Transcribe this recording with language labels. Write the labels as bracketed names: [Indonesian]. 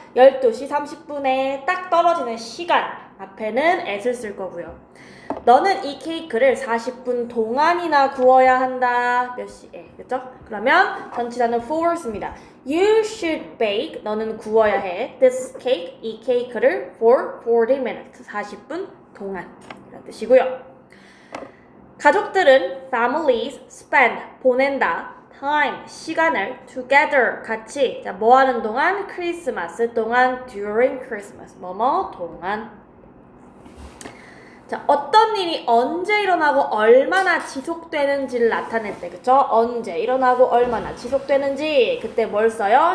[Korean] 12시 30분에 딱 떨어지는 시간 앞에는 at을 쓸 거고요. 너는 이 케이크를 40분 동안이나 구워야 한다. 몇 시에. 그쵸? 그러면 전치사는 for 씁니다. [English] You should bake. [Korean] 너는 구워야 해. [English] This cake. [Korean] 이 케이크를 [English] for 40 minutes. [Korean] 40분 동안. 이런 뜻이고요. 가족들은 [English] families spend. [Korean] 보낸다. time. 시간을 together. 같이. 자, 뭐 하는 동안? 크리스마스 동안. [English] during Christmas. [Korean] 뭐뭐 동안. 자, 어떤 일이 언제 일어나고 얼마나 지속되는지를 나타낼 때, 그쵸? 언제 일어나고 얼마나 지속되는지, 그때 뭘 써요?